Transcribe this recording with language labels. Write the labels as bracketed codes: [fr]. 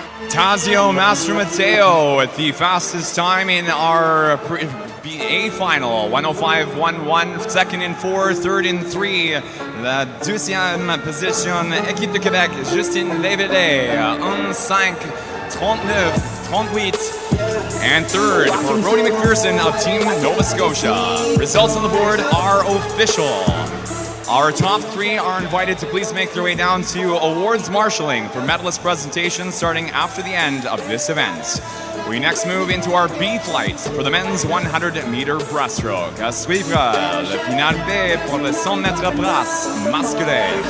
[en] Tazio Mastro Mateo at the fastest time in our A final, 105.11, second in 4, third in 3. [fr] La deuxième position, Équipe de Québec, Justin Léveillé, 1:5:39:38. [en] And third for Brody McPherson of Team Nova Scotia. Results on the board are official. Our top 3 are invited to please make their way down to awards marshalling for medalist presentations starting after the end of this event. We next move into our B flight for the men's 100-meter breaststroke. [fr] À suivre le final B pour le 100 mètres brasse masculin.